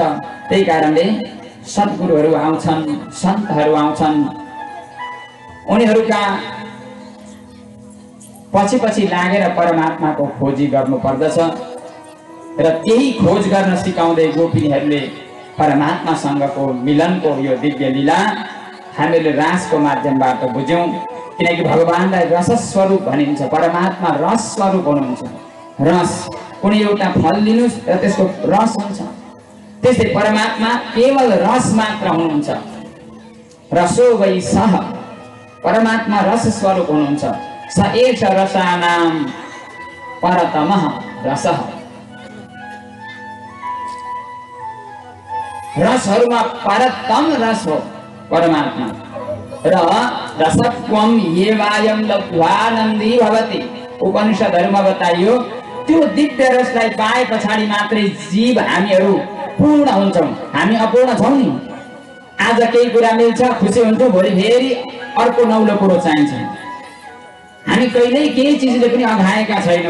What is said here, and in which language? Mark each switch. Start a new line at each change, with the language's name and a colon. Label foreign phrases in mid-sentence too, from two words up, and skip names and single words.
Nepali: त्यही कारणले सद्गुरुहरू आउँछन्, सन्तहरू आउँछन्, उनीहरूका पछि पछि लागेर परमात्माको खोजी गर्नु पर्दछ र त्यही खोज गर्न सिकाउँदै गोपिनीहरूले परमात्मासँगको मिलनको यो दिव्य लीला हामीले रासको माध्यमबाट बुझ्यौं। किनकि भगवानलाई रस स्वरूप भनिन्छ, परमात्मा रस स्वरूप हुनुहुन्छ। रस कुनै एउटा फल लिनुस् र त्यसको रस हुन्छ, त्यसै परमात्मा केवल रस मात्र हुनुहुन्छ।
Sanskrit: रसो वै सः,
Nepali: परमात्मा रस स्वरूप हुनुहुन्छ।
Sanskrit: स एष रसानां परतमः रसः,
Nepali: रसहरूमा परतम रस हो परमात्मा। र
Sanskrit: रसत्वं येवायं लब्ध्वानन्दी भवति,
Nepali: उपनिषदहरूमा बताइयो त्यो दिव्य रसलाई पाए पछाडि मात्रै जीव हामीहरू पूर्ण हुन्छौँ। हामी अपूर्ण छौँ नि। आज केही कुरा मिल्छ, खुसी हुन्छौँ, भोलि फेरि अर्को नौलो कुरो चाहिन्छ। हामी कहिल्यै केही चिजले पनि अघाएका छैनौँ।